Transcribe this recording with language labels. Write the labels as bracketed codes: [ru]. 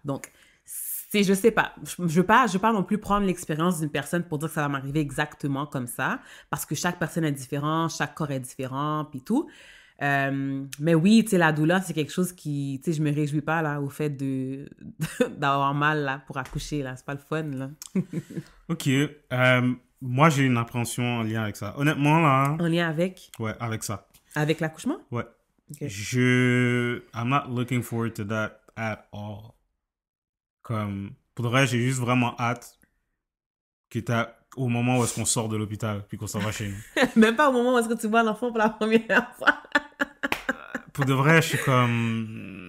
[fr] Donc, c'est, je sais pas, je veux pas non plus prendre l'expérience d'une personne pour dire que ça va m'arriver exactement comme ça, parce que chaque personne est différente, chaque corps est différent, puis tout. Mais oui, tu sais, la douleur, c'est quelque chose qui, tu sais, je me réjouis pas, là, au fait d'avoir mal, là, pour accoucher, là. C'est pas le fun, là. Ok. Moi, j'ai une appréhension en lien avec ça. Honnêtement, là, En lien ouais, avec ça. avec l'accouchement? Ouais. Ok. [en] I'm not looking forward to that at all. [fr] Comme, pour de vrai, j'ai juste vraiment hâte au moment où est-ce qu'on sort de l'hôpital, puis qu'on s'en va chez nous. Même pas au moment où est-ce que tu vois l'enfant pour la première fois. Pour de vrai, je suis comme...